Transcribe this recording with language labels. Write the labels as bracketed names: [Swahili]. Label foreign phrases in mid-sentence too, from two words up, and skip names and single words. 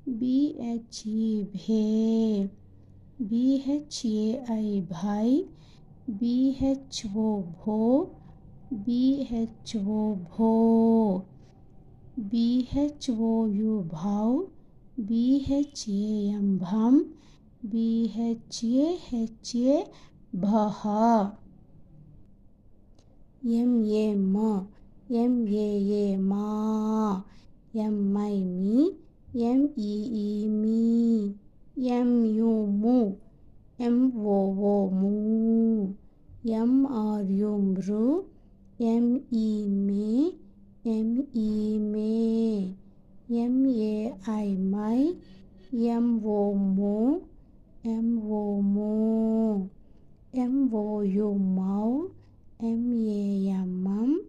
[Hindi] BHE भे, BHAI भाई, BHO भो, BHO भो, BHOU भाव, BHAM भम, BHAHA भह, MA म, MAA मा, MI मी, MEE मी, MU मु, MOO मू, MRU मृ, ME मे, ME मे, MAI मै, MO मो, MO मो, MOU मौ, MAM मम,